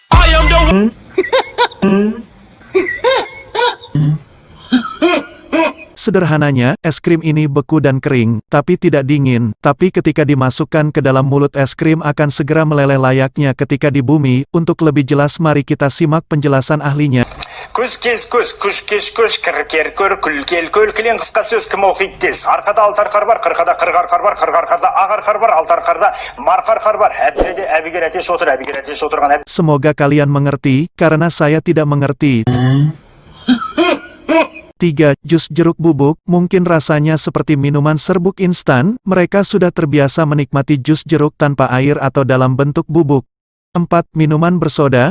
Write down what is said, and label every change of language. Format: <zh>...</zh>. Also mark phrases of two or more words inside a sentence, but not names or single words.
<id>Sederhananya, es krim ini beku dan kering, tapi tidak dingin, tapi ketika dimasukkan ke dalam mulut es krim akan segera meleleh layaknya ketika di bumi. Untuk lebih jelas mari kita simak penjelasan ahlinya.</id> <kk>Көз кез көз, күш кеш көш, кір кер көр, күл кел көл, кілең қысқа сөз кім оқиды тез. Арқада алты арқар бар, қырқада қырық арқар бар, қырық арқарда ақ арқар бар, алты арқарда марқа арқар бар. Әбдіде әбігер әтеш отыр, әбігер әтеш отырған әбігер.</kk> <id>Semoga kalian mengerti, karena saya tidak mengerti. 3. Jus jeruk bubuk. Mungkin rasanya seperti minuman serbuk instan, mereka sudah terbiasa menikmati jus jeruk tanpa air atau dalam bentuk bubuk. 4. Minuman bersoda.</id>